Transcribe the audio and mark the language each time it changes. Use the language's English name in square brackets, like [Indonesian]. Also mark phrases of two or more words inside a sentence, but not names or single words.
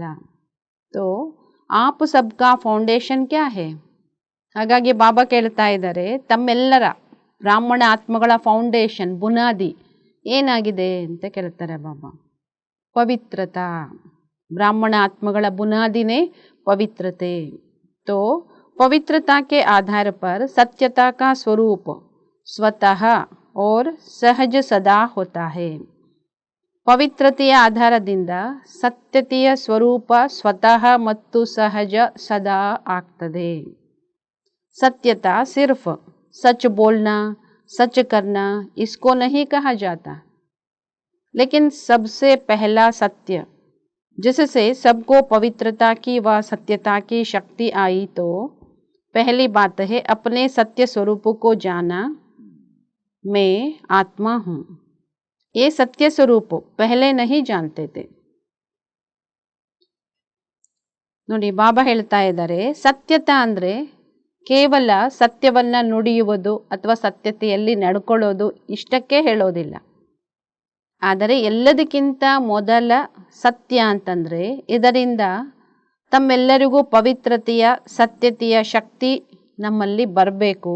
[Hindi] तो आप सबका फाउंडेशन क्या है. [Kannada] ಹಾಗಾಗಿ ಬಾಬಾ ಕೇಳ್ತಾ ಇದ್ದಾರೆ, ತಮ್ಮೆಲ್ಲರ ಬ್ರಾಹ್ಮಣ ಆತ್ಮಗಳ ಫೌಂಡೇಶನ್ ಬುನಾದಿ ಏನಾಗಿದೆ ಅಂತ ಕೇಳ್ತಾರೆ ಬಾಬಾ. ಪವಿತ್ರತಾ. ಬ್ರಾಹ್ಮಣ ಆತ್ಮಗಳ ಬುನಾದಿನೇ ಪವಿತ್ರತೆ. [Hindi] तो पवित्रता के आधार पर सत्यता का स्वरूप स्वतः और सहज सदा होता है. [Kannada] ಪವಿತ್ರತೆಯ ಆಧಾರದಿಂದ ಸತ್ಯತೆಯ ಸ್ವರೂಪ ಸ್ವತಃ ಮತ್ತು ಸಹಜ ಸದಾ ಆಗ್ತದೆ. [Hindi] सत्यता सिर्फ सच बोलना, सच करना इसको नहीं कहा जाता, लेकिन सबसे पहला सत्य जिससे सबको पवित्रता की व सत्यता की शक्ति आई, तो पहली बात है अपने सत्य स्वरूप को जाना, मैं आत्मा हूँ. ये सत्य स्वरूप पहले नहीं जानते थे. [Kannada] ನೋಡಿ, ಬಾಬಾ ಹೇಳ್ತಾ ಇದ್ದಾರೆ, ಸತ್ಯತಾ ಅಂದರೆ ಕೇವಲ ಸತ್ಯವನ್ನು ನುಡಿಯುವುದು ಅಥವಾ ಸತ್ಯತೆಯಲ್ಲಿ ನಡ್ಕೊಳ್ಳೋದು ಇಷ್ಟಕ್ಕೆ ಹೇಳೋದಿಲ್ಲ. ಆದರೆ ಎಲ್ಲದಕ್ಕಿಂತ ಮೊದಲ ಸತ್ಯ ಅಂತಂದರೆ ಇದರಿಂದ ತಮ್ಮೆಲ್ಲರಿಗೂ ಪವಿತ್ರತೆಯ ಸತ್ಯತೆಯ ಶಕ್ತಿ ನಮ್ಮಲ್ಲಿ ಬರಬೇಕು.